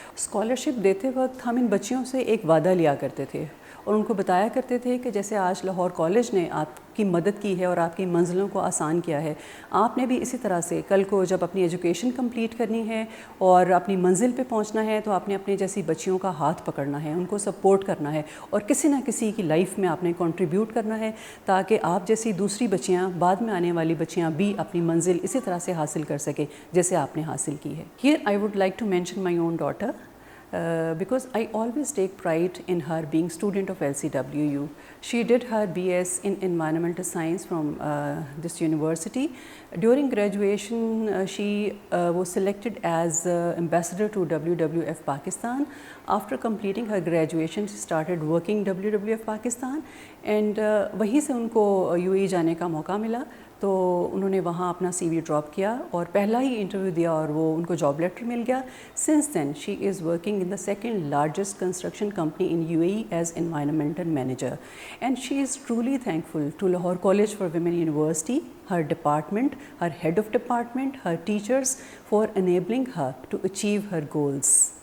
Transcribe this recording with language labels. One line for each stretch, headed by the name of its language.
Urdu: Scholarship دیتے وقت ہم ان بچیوں سے ایک وعدہ لیا کرتے تھے اور ان کو بتایا کرتے تھے کہ جیسے آج لاہور کالج نے آپ کی مدد کی ہے اور آپ کی منزلوں کو آسان کیا ہے, آپ نے بھی اسی طرح سے کل کو جب اپنی ایجوکیشن کمپلیٹ کرنی ہے اور اپنی منزل پہ پہنچنا ہے تو آپ نے اپنے جیسی بچیوں کا ہاتھ پکڑنا ہے, ان کو سپورٹ کرنا ہے اور کسی نہ کسی کی لائف میں آپ نے کنٹریبیوٹ کرنا ہے تاکہ آپ جیسی دوسری بچیاں, بعد میں آنے والی بچیاں بھی اپنی منزل اسی طرح سے حاصل کر سکیں جیسے آپ نے حاصل کی ہے.
English: Here I would like to mention my own daughter. Because I always take pride in her being student of LCWU. She did her BS in Environmental Science from this university. During graduation, she was selected as ambassador to WWF Pakistan. After completing her graduation, she started working WWF Pakistan, and
Urdu: وہیں سے ان کو UAE جانے کا موقع ملا تو انہوں نے وہاں اپنا سی وی ڈراپ کیا اور پہلا ہی انٹرویو دیا اور وہ ان کو جاب لیٹر مل گیا.
English: Since then she is working in the second largest construction company in UAE as environmental manager, and she is truly thankful to Lahore college for women university, her department, her head of department, her teachers for enabling her to achieve her goals.